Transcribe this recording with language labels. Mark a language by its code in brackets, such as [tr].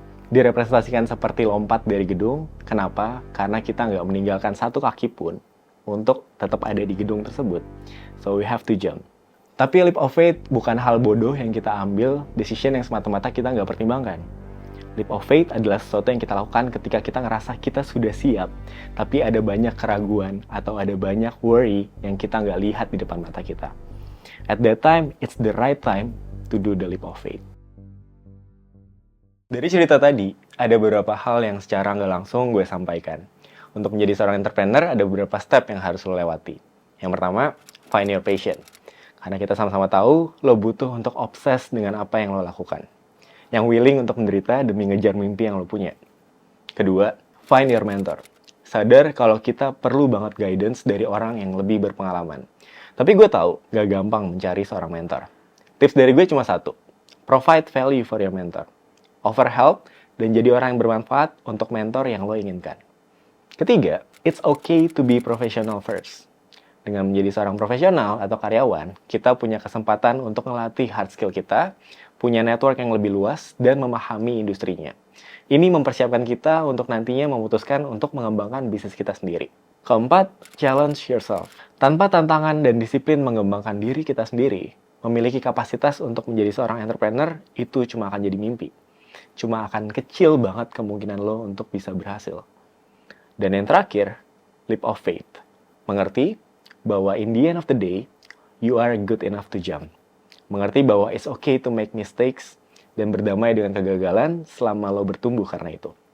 [id] Direpresentasikan seperti lompat dari gedung. Kenapa? Karena kita nggak meninggalkan satu kaki pun untuk tetap ada di gedung tersebut. [en] So we have to jump. [id] Tapi leap of faith bukan hal bodoh yang kita ambil, decision yang semata-mata kita nggak pertimbangkan. Leap of faith adalah sesuatu yang kita lakukan ketika kita ngerasa kita sudah siap, tapi ada banyak keraguan atau ada banyak worry yang kita nggak lihat di depan mata kita. [en] At that time, it's the right time to do the leap of faith. [id] Dari cerita tadi, ada beberapa hal yang secara nggak langsung gue sampaikan. Untuk menjadi seorang entrepreneur, ada beberapa step yang harus lo lewati. Yang pertama, [en] find your passion. [id] Karena kita sama-sama tahu, lo butuh untuk obses dengan apa yang lo lakukan. Yang willing untuk menderita demi ngejar mimpi yang lo punya. Kedua, [en] find your mentor. [id] Sadar kalau kita perlu banget guidance dari orang yang lebih berpengalaman. Tapi gue tahu, gak gampang mencari seorang mentor. Tips dari gue cuma satu. [en] Provide value for your mentor. Offer help, [id] dan jadi orang yang bermanfaat untuk mentor yang lo inginkan. Ketiga, [en] it's okay to be professional first. [id] Dengan menjadi seorang profesional atau karyawan, kita punya kesempatan untuk melatih hard skill kita, punya network yang lebih luas, dan memahami industrinya. Ini mempersiapkan kita untuk nantinya memutuskan untuk mengembangkan bisnis kita sendiri. Keempat, [en] challenge yourself. [id] Tanpa tantangan dan disiplin mengembangkan diri kita sendiri, memiliki kapasitas untuk menjadi seorang entrepreneur, itu cuma akan jadi mimpi. Cuma akan kecil banget kemungkinan lo untuk bisa berhasil. Dan yang terakhir, leap of faith. Mengerti bahwa [en] in the end of the day, you are good enough to jump. [id] Mengerti bahwa [en] it's okay to make mistakes [id] dan berdamai dengan kegagalan selama lo bertumbuh karena itu.